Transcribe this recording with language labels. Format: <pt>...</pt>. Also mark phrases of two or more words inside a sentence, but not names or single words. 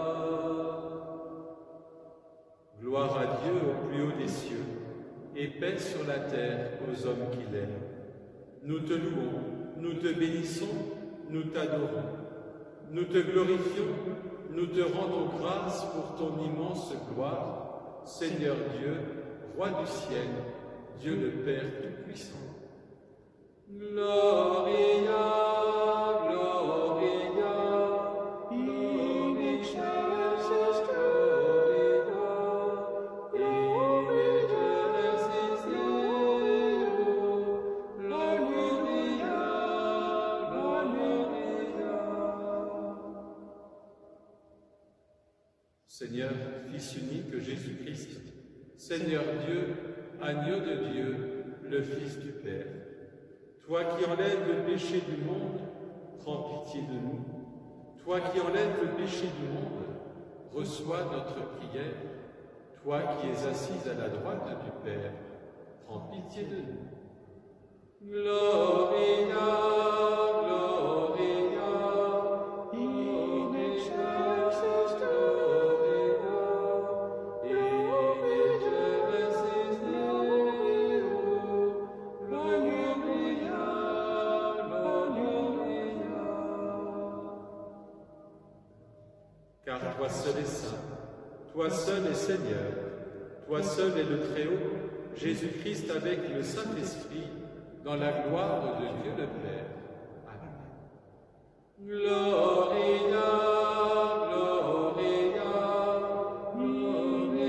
<fr>Gloire à Dieu au plus haut des cieux, et paix sur la terre aux hommes qu'il aime. Nous te louons, nous te bénissons, nous t'adorons. Nous te glorifions, nous te rendons grâce pour ton immense gloire, Seigneur Dieu, Roi du ciel, Dieu le Père Tout-Puissant.</fr> <la>Gloria, Gloria, in excelsis Deo, in excelsis Deo, Gloria, Gloria.</la> <fr>Seigneur, Fils unique Jésus-Christ, Seigneur Dieu, agneau de Dieu, le Fils du Père, toi qui enlèves le péché du monde, prends pitié de nous. Toi qui enlèves le péché du monde, reçois notre prière. Toi qui es assise à la droite du Père, prends pitié de nous.</fr> <la>Gloria, Gloria, in excelsis Deo, in excelsis Deo, Gloria, Gloria.</la> <fr>Car toi seul es saint, toi seul es Seigneur, toi seul es le Très-Haut, Jésus-Christ avec le Saint-Esprit, dans la gloire de Dieu le Père.</fr> <la>Amen. Gloria, Gloria,</la>